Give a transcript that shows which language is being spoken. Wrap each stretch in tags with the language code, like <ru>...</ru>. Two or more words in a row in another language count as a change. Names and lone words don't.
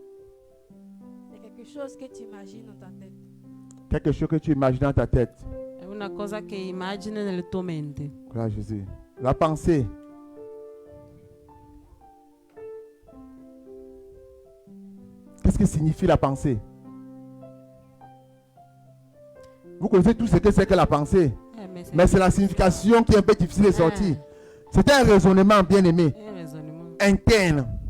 <fr>C'est quelque chose que tu imagines dans ta tête. Quelque chose que tu imagines dans ta tête.</fr> <it>È una cosa che immagini nelle tue menti.</it> <fr>Gloire à Jésus. La pensée. Qu'est-ce que signifie la pensée? Vous connaissez tout ce que c'est que la pensée. Mais c'est la signification qui est un peu difficile de sortir. C'est un raisonnement, bien aimé, interne.</fr>